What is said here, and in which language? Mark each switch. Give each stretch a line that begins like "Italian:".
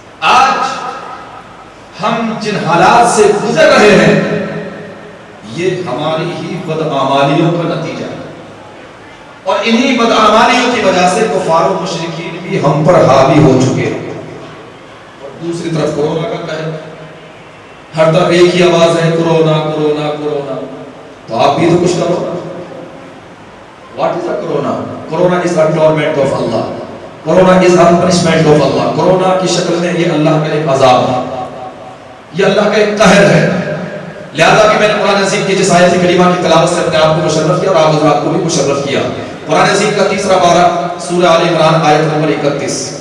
Urdu: آج ہم جن حالات سے گزر رہے ہیں یہ ہماری ہی بدعمالیوں کا نتیجہ ہے, اور انہی بدعمالیوں کی وجہ سے کفار و مشرکین بھی ہم پر حاوی ہو چکے ہیں. اور دوسری طرف کورونا کا قہر, ہر طرف ایک ہی آواز ہے کورونا کورونا کورونا. تو آپ بھی تو کچھ کرو.
English: What is a corona? Corona is a torment of Allah. Corona is a punishment of Allah.
Urdu: Corona کی شکل میں یہ اللہ کا ایک عذاب ہے, یہ اللہ کا ایک قہر ہے. لہذا کہ میں نے قرآن عظیم کی جس آیت کریمہ کی تلاوت سے اپنے آپ کو مشرف کیا اور آپ حضرات کو بھی مشرف کیا. قرآن عظیم کا تیسرا پارہ سورہ آل عمران آیت نمبر 31.